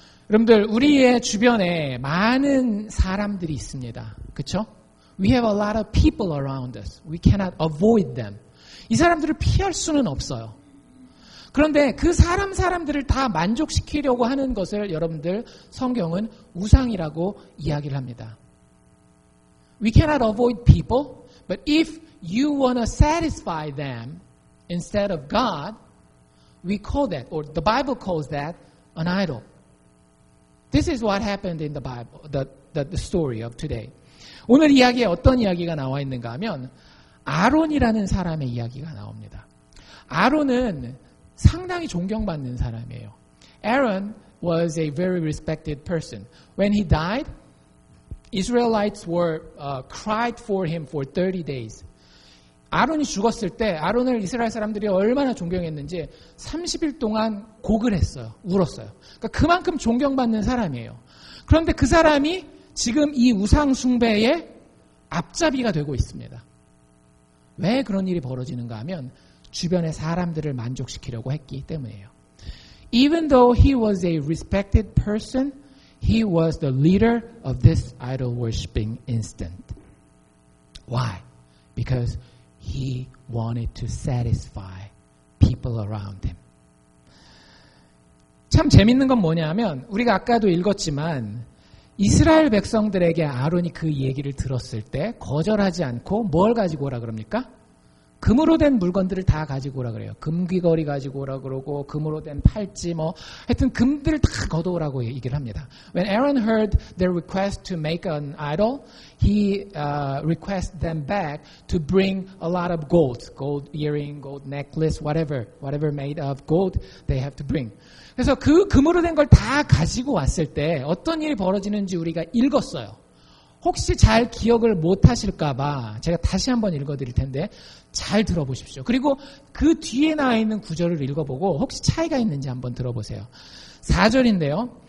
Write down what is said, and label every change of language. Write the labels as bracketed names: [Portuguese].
[Korean] 여러분들 우리의 주변에 많은 사람들이 있습니다. 그렇죠? [English] We have a lot of people around us. We cannot avoid them. [Korean] 이 사람들을 피할 수는 없어요. 그런데 그 사람들을 다 만족시키려고 하는 것을 여러분들 성경은 우상이라고 이야기를 합니다. [English] We cannot avoid people, but if you want to satisfy them instead of God, we call that, or the Bible calls that, an idol. This is what happened in the Bible, the story of today. [Korean] 오늘 이야기에 어떤 이야기가 나와 있는가 하면 아론이라는 사람의 이야기가 나옵니다. 아론은 상당히 존경받는 사람이에요. [English] Aaron was a very respected person. When he died, Israelites cried for him for 30 days. [Korean] 아론이 죽었을 때 아론을 이스라엘 사람들이 얼마나 존경했는지 30일 동안 곡을 했어요. 울었어요. 그러니까 그만큼 존경받는 사람이에요. 그런데 그 사람이 지금 이 우상 숭배의 앞잡이가 되고 있습니다. 왜 그런 일이 벌어지는가 하면 주변의 사람들을 만족시키려고 했기 때문이에요. [English] Even though he was a respected person, he was the leader of this idol worshiping instant. Why? Because he wanted to satisfy people around him. [Korean] 참 재밌는 건 뭐냐면 우리가 아까도 읽었지만 이스라엘 백성들에게 아론이 그 얘기를 들었을 때 거절하지 않고 뭘 가지고 오라 그럽니까? 금으로 된 물건들을 다 가지고 오라 그래요. 금귀걸이 가지고 오라 그러고 금으로 된 팔찌 하여튼 금들을 다 걷어오라고 얘기를 합니다. [English] When Aaron heard their request to make an idol, he requested them back to bring a lot of gold earring, gold necklace, whatever made of gold they have to bring. [Korean] 그래서 그 금으로 된 걸 다 가지고 왔을 때 어떤 일이 벌어지는지 우리가 읽었어요. 혹시 잘 기억을 못 하실까봐 제가 다시 한번 읽어드릴 텐데 잘 들어보십시오. 그리고 그 뒤에 나와 있는 구절을 읽어보고 혹시 차이가 있는지 한번 들어보세요. 4절인데요.